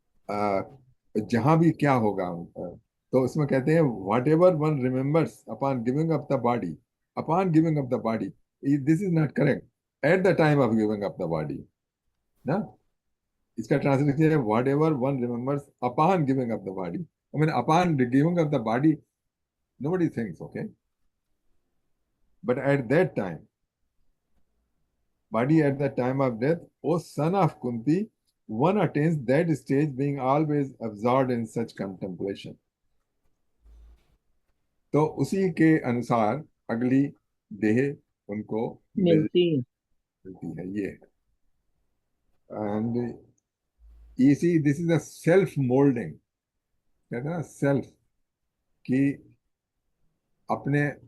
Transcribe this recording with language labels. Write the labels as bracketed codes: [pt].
[hi] जहां भी क्या होगा उनका, तो उसमें कहते हैं [en] Whatever one remembers upon giving up the body, upon giving up the body, this is not correct, at the time of giving up the body ना। [hi] इसका ट्रांसलेशन है [en] Whatever one remembers upon giving up the body, I mean upon giving up the body nobody thinks, okay, but at that time, body at the time of death, O son of Kunti, one attains that stage being always absorbed in such contemplation. [hi] तो उसी के अनुसार अगली देह उनको मिलती है। मिलती है, ये। [en] and you see, this is a self molding, [hi] कहते हैं ना, सेल्फ की अपने।